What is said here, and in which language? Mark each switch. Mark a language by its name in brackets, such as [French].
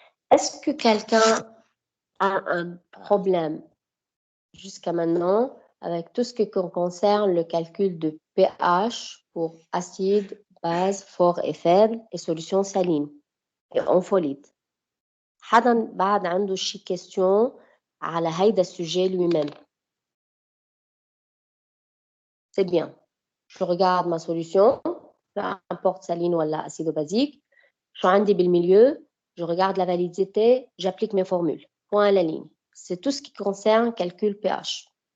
[French] Est-ce que quelqu'un a un problème jusqu'à maintenant avec tout ce qui concerne le calcul de pH pour acide, base, fort et faible et solution saline et ampholyte? [Arabic] حدا بعد عنده شي question على هيدا ال [French] sujet lui-même? C'est bien. Je regarde ma solution, peu importe saline ou acide ou basique. Je suis [Arabic] عندي بال [French] milieu, je regarde la validité, j'applique mes formules. Point à la ligne. C'est tout ce qui concerne calcul pH.